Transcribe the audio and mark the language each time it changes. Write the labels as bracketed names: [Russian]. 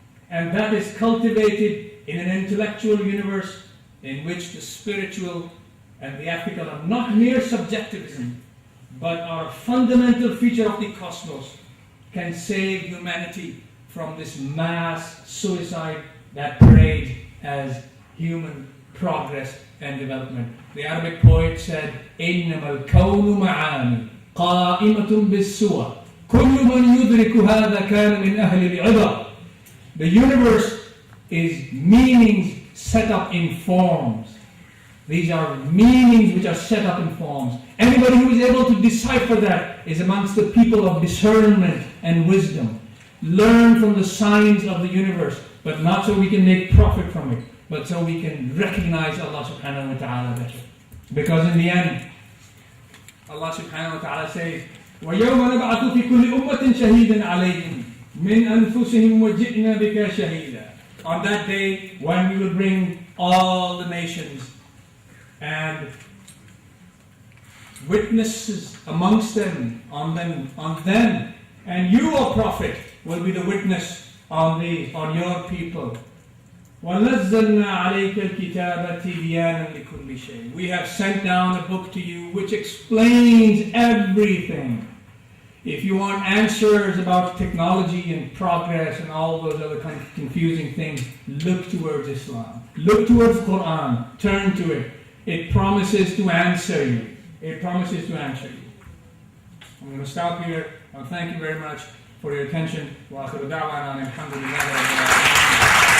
[English] and that is cultivated in an intellectual universe in which the spiritual and the ethical are not mere subjectivism, but are a fundamental feature of the cosmos, can save humanity from this mass suicide that parades as human progress and development. The Arabic poet said, [Arabic] إِنَّمَا الْكَوْنُ مَعَانِ قَائِمَةٌ بِالسُّوَى كُلُّ مَنْ يُدْرِكُ هَذَا كَانَ مِنْ أَهْلِ الْعِبَرِ. [English] The universe is meanings set up in forms. These are meanings which are set up in forms. Anybody who is able to decipher that is amongst the people of discernment and wisdom. Learn from the signs of the universe, but not so we can make profit from it, but so we can recognize Allah subhanahu wa ta'ala better. Because in the end, Allah subhanahu wa ta'ala says, [Arabic] وَيَوْمَ نَبْعَثُ فِي كُلِّ أُمَّةٍ شَهِيدًا عَلَيْهِمْ مِنْ أَنفُسِهِمْ وَجِئْنَا بِكَ شَهِيدًا. [English] On that day, when we will bring all the nations and witnesses amongst them, on them, and you, O Prophet, will be the witness on your people. [Arabic] وَنَزَّلْنَا عَلَيْكَ الْكِتَابَ تِبْيَانًا لِكُلِّ شَيْءٍ. [English] We have sent down a book to you which explains everything. If you want answers about technology and progress and all those other kind of confusing things, look towards Islam. Look towards Quran. Turn to it. It promises to answer you. It promises to answer you. I'm going to stop here. Well, thank you very much for your attention. [Arabic] وآخر دعوانا الحمد لله رب العالمين.